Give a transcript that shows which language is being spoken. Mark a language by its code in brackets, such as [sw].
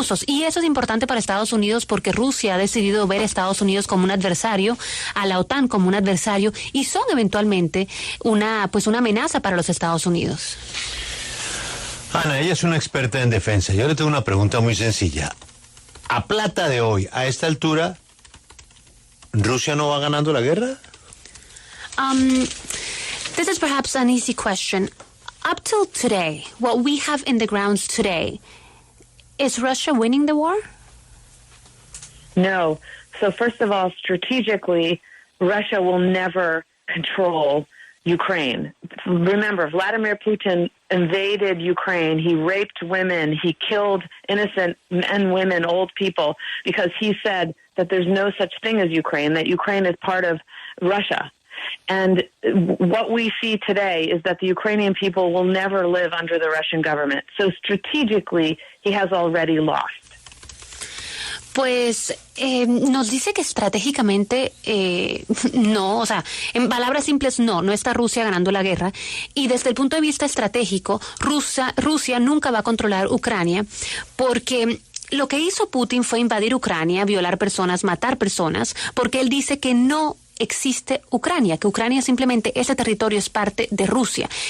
[es] Y eso es importante para Estados Unidos porque Rusia ha decidido ver a Estados Unidos como un adversario, a la OTAN como un adversario, y son eventualmente una amenaza para los Estados Unidos. Ana, ella es una experta en defensa. Yo le tengo una pregunta muy sencilla. A plata de hoy, a esta altura, ¿Rusia no va ganando la guerra? [en] This is perhaps an easy question. Up till today, what we have in the grounds today, is Russia winning the war? No. So first of all, strategically, Russia will never control Ukraine. Remember, Vladimir Putin invaded Ukraine. He raped women. He killed innocent men, women, old people because he said that there's no such thing as Ukraine, that Ukraine is part of Russia. And what we see today is that the Ukrainian people will never live under the Russian government. So strategically, he has already lost. [es] Pues nos dice que estratégicamente no, o sea, en palabras simples no está Rusia ganando la guerra, y desde el punto de vista estratégico, Rusia nunca va a controlar Ucrania porque lo que hizo Putin fue invadir Ucrania, violar personas, matar personas, porque él dice que no existe Ucrania, que Ucrania simplemente, ese territorio es parte de Rusia.